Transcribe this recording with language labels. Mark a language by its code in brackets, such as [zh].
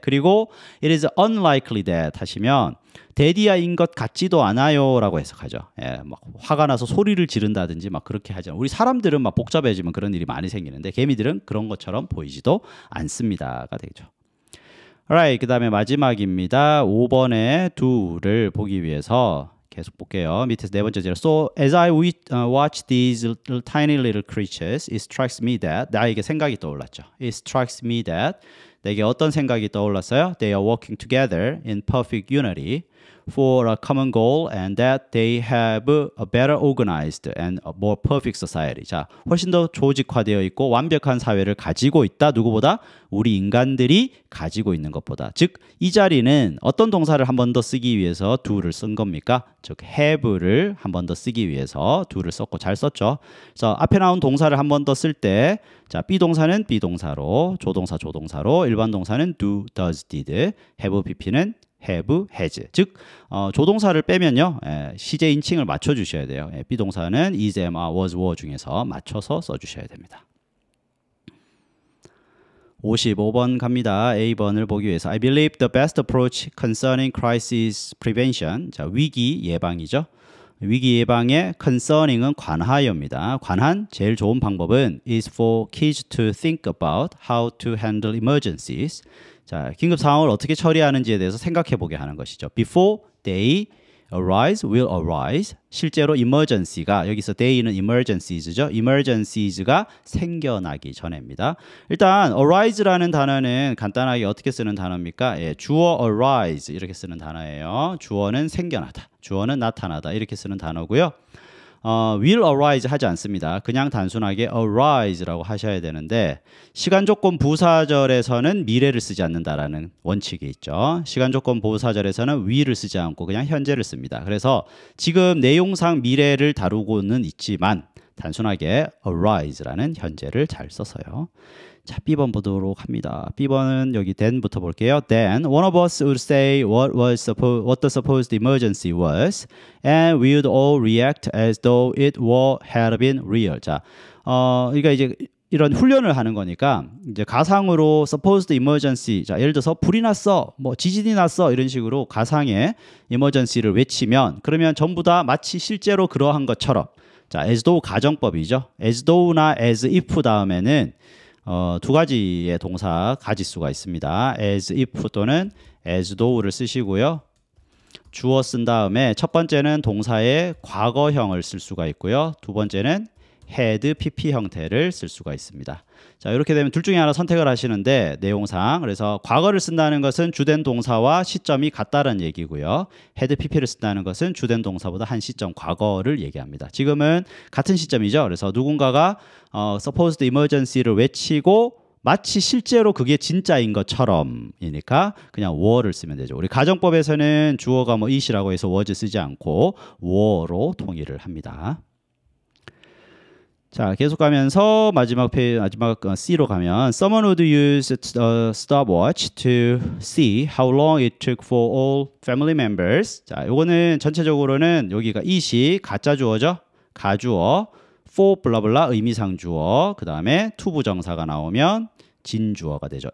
[ko] 그리고 it is unlikely that 하시면 데디아인 것 같지도 않아요 라고 해석하죠. 막 화가 나서 소리를 지른다든지 막 그렇게 하죠. 우리 사람들은 막 복잡해지면 그런 일이 많이 생기는데 개미들은 그런 것처럼 보이지도 않습니다가 되죠. Alright, 그 다음에 마지막입니다. 5번의 do를 보기 위해서 계속 볼게요. 밑에서 네 번째 제로. [en] So as I watch these tiny little creatures, it strikes me that [ko] 나에게 생각이 떠올랐죠. [en] It strikes me that [ko] 내게 어떤 생각이 떠올랐어요? [en] They are working together in perfect unity for a common goal and that they have a better organized and a more perfect society. [ko] 자, 훨씬 더 조직화되어 있고 완벽한 사회를 가지고 있다. 누구보다? 우리 인간들이 가지고 있는 것보다. 즉, 이 자리는 어떤 동사를 한 번 더 쓰기 위해서 do를 쓴 겁니까? 즉, have를 한 번 더 쓰기 위해서 do를 썼고 잘 썼죠. 그래서 앞에 나온 동사를 한 번 더 쓸 때 자, 비동사는 비동사로, 조동사로, 일반 동사는 do, does, did, have, pp는 have, has. 즉 조동사를 빼면요 시제 인칭을 맞춰주셔야 돼요. 비동사는 is, am, are, was, were 중에서 맞춰서 써주셔야 됩니다. 55번 갑니다. A번을 보기 위해서 [en] I believe the best approach concerning crisis prevention. [ko] 자, 위기 예방이죠. 위기 예방의 concerning은 관하여입니다. 관한 제일 좋은 방법은 [en] is for kids to think about how to handle emergencies. [ko] 자, 긴급 상황을 어떻게 처리하는지에 대해서 생각해 보게 하는 것이죠. [en] Before they [ko] arise, will arise. 실제로 emergency가 여기서 day는 emergencies죠. emergencies가 생겨나기 전에입니다. 일단 arise라는 단어는 간단하게 어떻게 쓰는 단어입니까? 예, 주어 arise 이렇게 쓰는 단어예요. 주어는 생겨나다, 주어는 나타나다 이렇게 쓰는 단어고요. will arise 하지 않습니다. 그냥 단순하게 arise라고 하셔야 되는데 시간 조건 부사절에서는 미래를 쓰지 않는다라는 원칙이 있죠. 시간 조건 부사절에서는 will을 쓰지 않고 그냥 현재를 씁니다. 그래서 지금 내용상 미래를 다루고는 있지만 단순하게 arise라는 현재를 잘 써서요. 자, B번 보도록 합니다. B번은 여기 then부터 볼게요. [en] Then one of us would say what the supposed emergency was, and we would all react as though it had been real. [ko] 자, 그러니까 이제 이런 훈련을 하는 거니까 이제 가상으로 supposed emergency, 자, 예를 들어서 불이 났어, 뭐 지진이 났어 이런 식으로 가상의 emergency를 외치면 그러면 전부 다 마치 실제로 그러한 것처럼, 자, as though 가정법이죠. as though나 as if 다음에는 두 가지의 동사 가지수가 있습니다. as if 또는 as though를 쓰시고요. 주어 쓴 다음에 첫 번째는 동사의 과거형을 쓸 수가 있고요. 두 번째는 had, pp 형태를 쓸 수가 있습니다. 자, 이렇게 되면 둘 중에 하나 선택을 하시는데 내용상 그래서 과거를 쓴다는 것은 주된 동사와 시점이 같다는 얘기고요. had, pp를 쓴다는 것은 주된 동사보다 한 시점 과거를 얘기합니다. 지금은 같은 시점이죠. 그래서 누군가가 supposed emergency를 외치고 마치 실제로 그게 진짜인 것처럼이니까 그냥 were를 쓰면 되죠. 우리 가정법에서는 주어가 뭐 it이라고 해서 was 쓰지 않고 were로 통일을 합니다. 자, 계속 가면서 마지막 C로 가면 [en] Someone would use a stopwatch to see how long it took for all family members. [ko] 자, 요거는 전체적으로는 여기가 it이 가짜 주어죠. 가주어, for 블라블라 의미상 주어, 그 다음에 to 부정사가 나오면 진주어가 되죠.